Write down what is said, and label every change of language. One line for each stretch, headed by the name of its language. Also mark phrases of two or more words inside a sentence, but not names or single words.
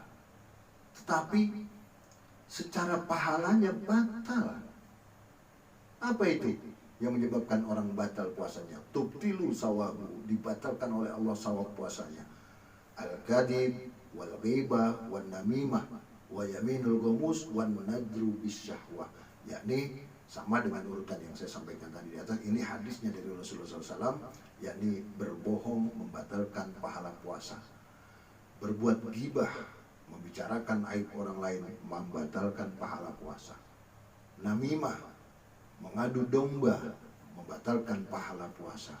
Indonesian: Tetapi secara pahalanya batal. Apa itu yang menyebabkan orang batal puasanya?
Arabic: تبطل ثواب,
Indonesian: dibatalkan oleh Allah sawab puasanya.
Arabic: الكذب والغيبة والنميمة واليمين الغموس والنظر بشهوة.
Indonesian: Yakni sama dengan urutan yang saya sampaikan tadi di atas. Ini hadisnya dari Rasulullah SAW, yakni berbohong membatalkan pahala puasa. Berbuat ghibah, membicarakan aib orang lain, membatalkan pahala puasa. Namimah, mengadu domba, membatalkan pahala puasa.